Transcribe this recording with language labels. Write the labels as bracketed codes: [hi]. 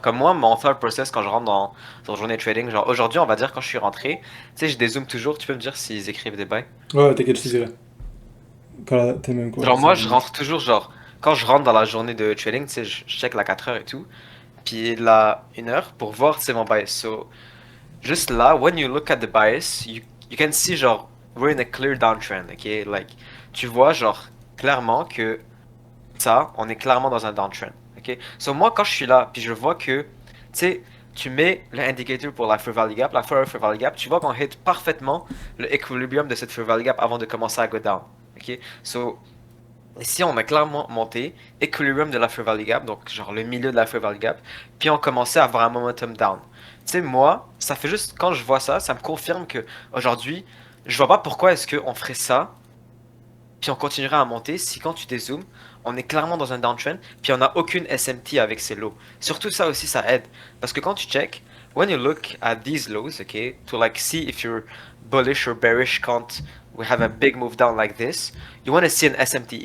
[fr] Comme moi, mon thought process quand je rentre dans une journée de trading, genre, aujourd'hui, on va dire, quand je suis rentré, tu sais, je dézoome toujours. Tu peux me dire s'ils écrivent des bails? Ouais, t'inquiète, je te dirai. Quand t'es même quoi, Genre, moi, je venir. rentre toujours, genre, quand je rentre dans la journée de trading, tu sais, je check la 4 heures et tout. Puis la 1 heure pour voir, c'est mon bias. [en] So, [fr] juste là, [en] when you look at the bias, you can see, genre, we're in a clear downtrend, ok? [fr] Like, tu vois, genre, clairement que ça, on est clairement dans un downtrend. Ok? So moi, quand je suis là, puis je vois que, tu sais, tu mets l'indicateur pour la Fair Valley Gap, la Fair Valley Gap, tu vois qu'on hit parfaitement le equilibrium de cette Fair Valley Gap avant de commencer à go down. Ok? So, ici, on a clairement monté, equilibrium de la Fair Valley Gap, donc genre le milieu de la Fair Valley Gap, puis on commençait à avoir un momentum down. Tu sais, moi, ça fait juste, quand je vois ça, ça me confirme que aujourd'hui, je vois pas pourquoi est-ce qu'on ferait ça puis on continuera à monter si quand tu dézoomes, on est clairement dans un downtrend, puis on n'a aucune SMT avec ces lows. Surtout ça aussi, ça aide. Parce que quand tu check, [en] when you look at these lows, okay, to like see if you're bullish or bearish [fr] quand [en] we have a big move down like this, you want to see an SMT.